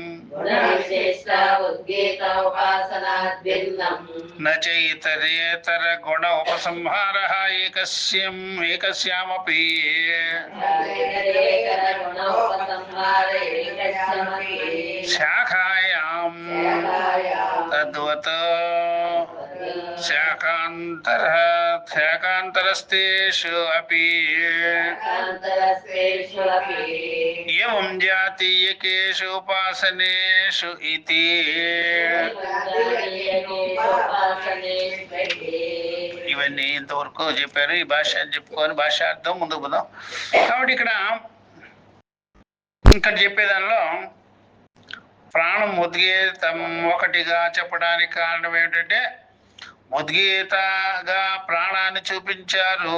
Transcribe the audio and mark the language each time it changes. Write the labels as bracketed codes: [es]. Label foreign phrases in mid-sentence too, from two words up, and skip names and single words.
[sa] न चैतरेतर गुण उपसंहारः एकस्यामपि शाखायां तद्वत् शाकान्तरस्तेषु अपि एवं जातीयकेषु उपासनेषु इति [te] ఇవన్నీ ఇంతవరకు చెప్పారు. ఈ భాష చెప్పుకొని భాషార్థం ముందుకు పోదాం. కాబట్టి ఇక్కడ చెప్పేదానిలో ప్రాణం ఉద్గీతం ఒకటిగా చెప్పడానికి కారణం ఏమిటంటే ఉద్గీతగా ప్రాణాన్ని చూపించారు.